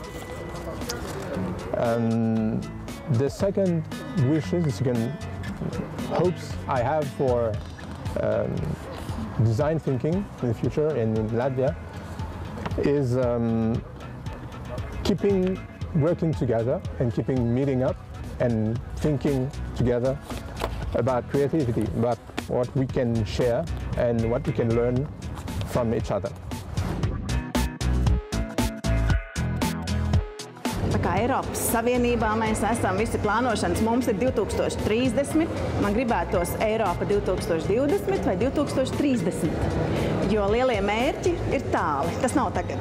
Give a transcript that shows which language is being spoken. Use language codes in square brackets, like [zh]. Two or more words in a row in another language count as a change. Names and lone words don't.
[en] The second wishes, the second hopes I have for design thinking in the future and in Latvia is keeping working together and keeping meeting up and thinking together about creativity, about what we can share and what we can learn from each other. [lv] Tā kā Eiropas Savienībā mēs esam visi plānošanas, mums ir 2030, man gribētos Eiropa 2020 vai 2030, jo lielie mērķi ir tāli, tas nav tagad.